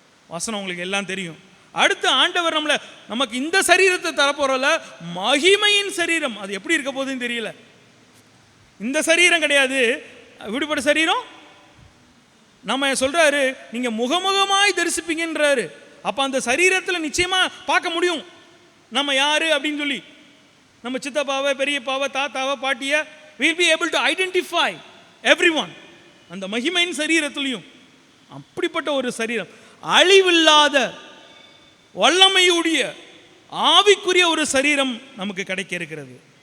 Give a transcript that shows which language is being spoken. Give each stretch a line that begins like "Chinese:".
Tamil: வசனம் உங்களுக்கு எல்லாம் தெரியும். அடுத்து ஆண்டவர் நமக்கு இந்த சரீரத்தை தரப்போறல, மகிமையின் சரீரம். அது எப்படி இருக்க போகுதுன்னு தெரியல. இந்த சரீரம் கிடையாது, விடுபட்ட சரீரம். நம்ம சொல்றாரு நீங்க முகமுகமாய் தரிசிப்பீங்கன்றாரு. அப்ப அந்த சரீரத்தில் நிச்சயமா பார்க்க முடியும் நம்ம யாரு அப்படின்னு சொல்லி. நம்ம சித்தப்பாவை, பெரியப்பாவை, தாத்தாவை, பாட்டியை
English: we'll be able to identify everyone.
Tamil: அந்த மகிமையின் சரீரத்திலையும் அப்படிப்பட்ட ஒரு சரீரம், அழிவில்லாத வல்லமையுடைய ஆவிக்குரிய ஒரு சரீரம் நமக்கு கிடைக்க இருக்கிறது.